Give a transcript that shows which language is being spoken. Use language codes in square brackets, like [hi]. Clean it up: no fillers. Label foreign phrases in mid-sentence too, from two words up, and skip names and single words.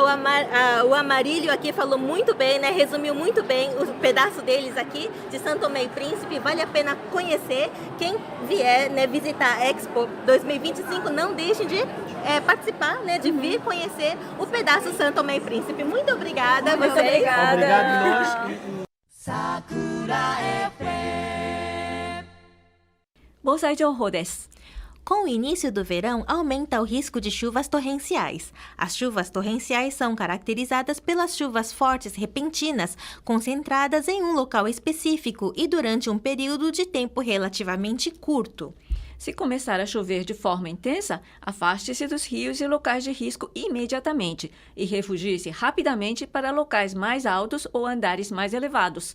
[pt] O Amarílio aqui falou muito bem, né? Resumiu muito bem o pedaço deles aqui de Santo Tomé e Príncipe. Vale a pena conhecer. Quem vier, né, visitar a Expo 2025, não deixem de participar, né? De vir conhecer o pedaço Santo Tomé e Príncipe. Muito obrigada a vocês. Obrigado nós. Sakura FM. [ja] 防災情報です。 [pt] Com o início do verão, aumenta o risco de chuvas torrenciais. As chuvas torrenciais são caracterizadas pelas chuvas fortes repentinas, concentradas em um local específico e durante um período de tempo relativamente curto. Se começar a chover de forma intensa, afaste-se dos rios e locais de risco imediatamente e refugie-se rapidamente para locais mais altos ou andares mais elevados.